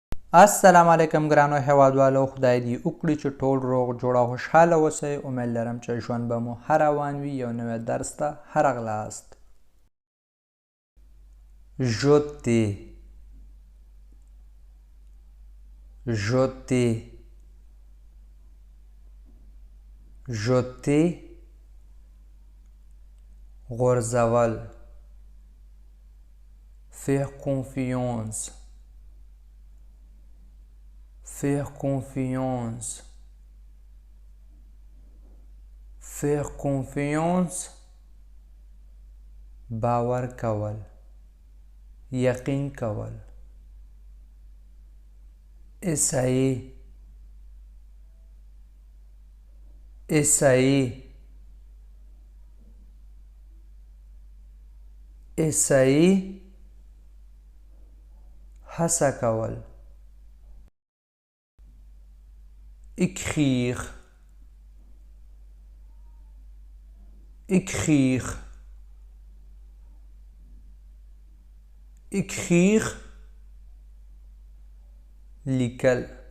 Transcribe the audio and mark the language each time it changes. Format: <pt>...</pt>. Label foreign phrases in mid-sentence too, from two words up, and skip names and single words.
<ps>السلام علیکم ګرانو هیوادوالو، خدای دې وکړي چې ټول روغ جوړ او خوشحاله اوسئ. امید لرم چې ژوند به مو ښه روان وي. یو نوی درس ته ښه راغلاست.</ps> <fr>jeter jeter jeter غورځول faire confiance faire confiance faire confiance</fr> <ps>باور کول، یقین کول.</ps> <fr>essayer essayer essayer</fr> <ps>هڅه کول.</ps> <fr>écrire écrire écrire لیکل.</fr>